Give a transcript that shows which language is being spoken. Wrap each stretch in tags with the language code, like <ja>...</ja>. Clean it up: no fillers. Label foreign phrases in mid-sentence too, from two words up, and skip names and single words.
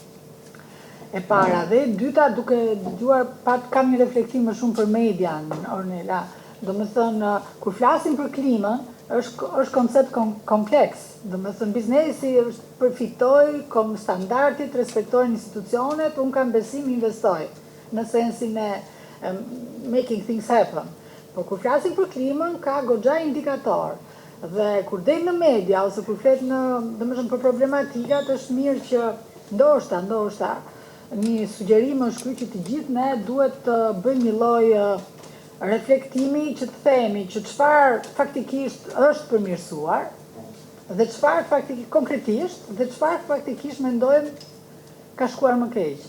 <sq>E para dhe dyta, duke dëgjuar kam një reflektim më shumë për median, Ornela. Domethënë, kur flasim për klimën, është koncept kompleks. Domethënë, biznesi është përfitoj, standardit, respektojnë institucionet, unë kam besim investoj, në sensin e</sq> <en>making things happen.</en> <sq>Po kur flasim për klimën, ka goxha indikator. Dhe kur del në media, ose kur flet domethënë për problematikat, është mirë që ndoshta, një sugjerim është ky që të gjithë ne duhet të bëjmë një lloj reflektimi që të themi që çfarë faktikisht është përmirësuar dhe çfarë faktikisht konkretisht dhe çfarë faktikisht mendojmë ka shkuar më keq.</sq>